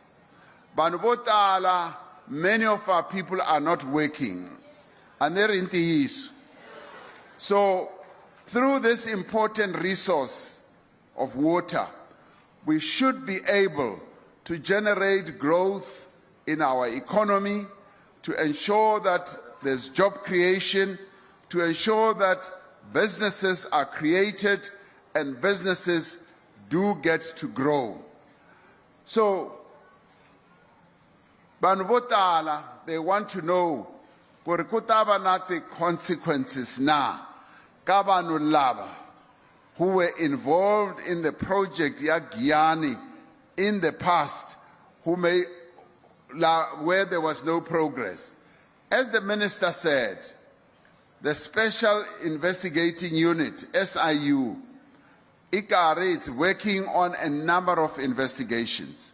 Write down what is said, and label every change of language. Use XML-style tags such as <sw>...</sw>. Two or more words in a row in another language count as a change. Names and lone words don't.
<en>Banubotala, many of our people are not working, and they're in the So through this important resource of water, we should be able to generate growth in our economy, to ensure that there's job creation, to ensure that businesses are created and businesses do get to grow. So, Banvotala, they want to know the consequences</en> <ts>na kabanu lava</ts> <en>who were involved in the project ya Giyani in the past, where there was no progress. As the minister said, the Special Investigating Unit, SIU, ICARE, is working on a number of investigations.</en>